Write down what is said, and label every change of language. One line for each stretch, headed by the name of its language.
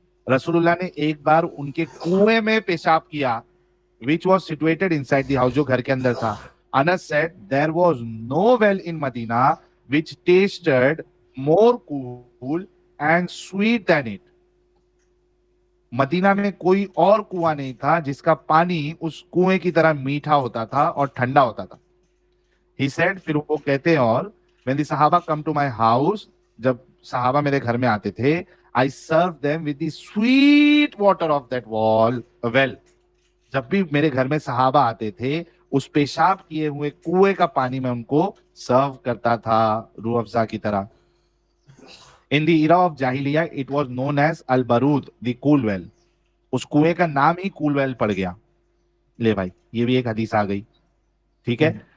Hindi: रसूलुल्लाह ने एक बार उनके कुएं में पेशाब किया,
English: which was situated inside the house,
Hindi: जो घर के अंदर था।
English: Anas said there was no well in Medina which tasted more cool and sweet than it।
Hindi: Medina में कोई और कुआं नहीं था जिसका पानी उस कुएं की तरह मीठा होता था और ठंडा होता था।
English: He said,
Hindi: फिर वो कहते हैं,
English: और when the sahaba come to my house,
Hindi: जब सहाबा मेरे घर में आते थे,
English: I served them with the sweet water of that well।
Hindi: जब भी मेरे घर में सहाबा आते थे, उस पेशाब किए हुए कुएं का पानी मैं उनको सर्व करता था रूह अफ़ज़ा की तरह।
English: In the era of जाहिलिया it was known as अल बरूद, द कूल वेल।
Hindi: उस कुएं का नाम ही कूल वेल पड़ गया। ले भाई, ये भी एक हदीस आ गई, ठीक है।